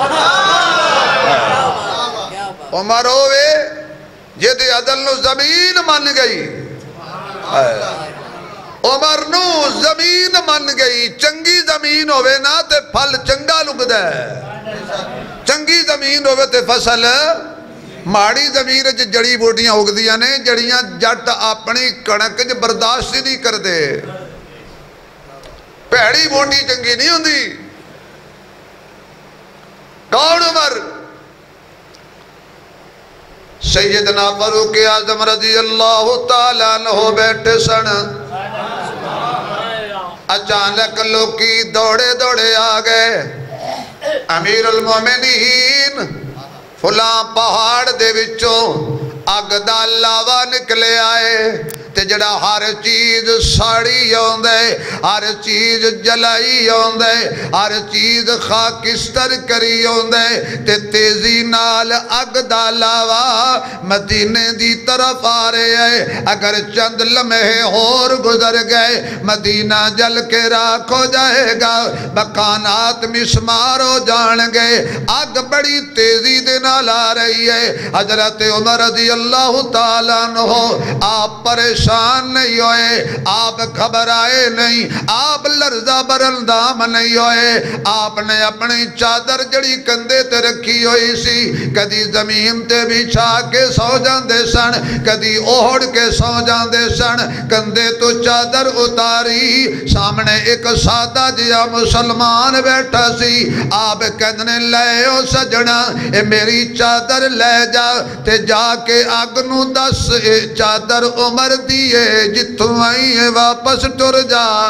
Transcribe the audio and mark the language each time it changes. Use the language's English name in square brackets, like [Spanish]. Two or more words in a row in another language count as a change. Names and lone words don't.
[Punjabi] عمر ہوئے جیدے عدل نو زمین من گئی عمر نو زمین من گئی چنگی زمین ہوئے نا تے پھل چنگا لگ دے چنگی زمین ہوئے تے فصل ماڑی زمین جڑی بوٹیاں اگ دیا نے جڑیاں جٹ اپنی کنک برداشت نہیں کر دے پیڑی بوٹی چنگی نہیں ہوندی کون عمر سیدنا فاروق اعظم رضی اللہ تعالیٰ عنہ بیٹھے سن اچانک لوکی دوڑے دوڑے آگئے امیر المومنین فلاں پہاڑ دے وچوں اگ دا لاوا نکلے آئے تے جڑا ہر چیز ساڑی ہوندے ہر چیز جلائی ہوندے ہر چیز خاکستر کری ہوندے تے تیزی نال اگ دا لاوا مدینے دی طرف [Urdu] آ رہے ہیں اگر چند لمحے اور گزر گئے مدینہ جل کے راکھ ہو جائے گا مکانات مسمار [Punjabi] ہو جان گے اگ بڑی تیزی دے نال [Urdu] آ رہی ہے حضرت عمر رضی اللہ تعالیٰ عنہ آپ پریشان نہیں ہوئے آپ گھبرائے نہیں آپ لرزہ [Punjabi] برندام نہیں ہوئے آپ نے اپنی چادر جڑی کندے تے رکھی ہوئی سی کدی زمین تے بچھا کے سو جاندے سن کدی اوڑ کے سو جاندے سن کندے تو چادر اتاری سامنے ایک سادہ جیا مسلمان بیٹھا سی آپ کہنے لے او سجنا اے میری چادر لے جا تے جا کے آگنو دس اے چادر عمر دیئے جتوں آئی ہے واپس ٹر جا